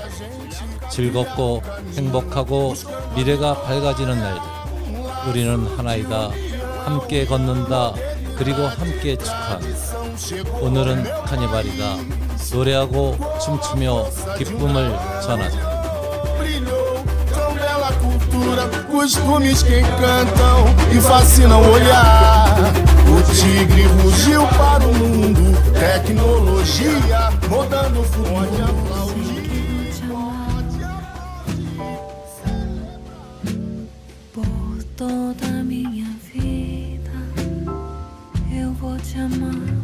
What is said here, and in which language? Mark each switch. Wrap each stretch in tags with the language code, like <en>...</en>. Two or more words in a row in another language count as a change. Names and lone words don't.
<ko>즐겁고 행복하고 미래가 밝아지는 날들, 우리는 하나이다. 함께 걷는다. 그리고 함께 축하한다. 오늘은 카니발이다. 노래하고 춤추며 기쁨을 전하자.</ko> <pt>Costumes que encantam e fascinam o olhar. O tigre rugiu para o mundo, tecnologia rodando o futuro. Por toda minha vida eu vou te amar.</pt>